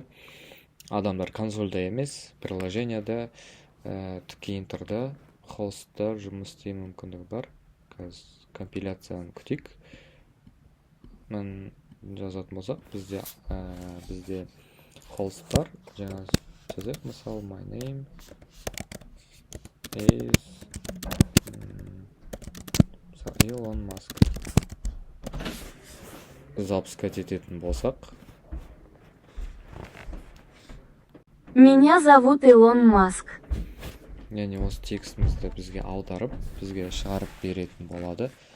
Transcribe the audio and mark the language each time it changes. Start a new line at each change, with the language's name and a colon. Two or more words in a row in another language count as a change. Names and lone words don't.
Kazakh: Адамдар консольда емес, приложенияда, ткейнтерда, хостта жұмыс істеу мүмкіндігі бар. Қазір компиляцияны күтейік. Мен жазатын болсақ, бізде хост бар. Жаңа жазайық, мысалы,
English: my name is Илон Маск.
Kazakh: Запускать ететін болсақ,
Russian: Меня зовут Илон Маск.
Kazakh: яғни осы текстімізді бізге аударып, бізге шығарып беретін болады.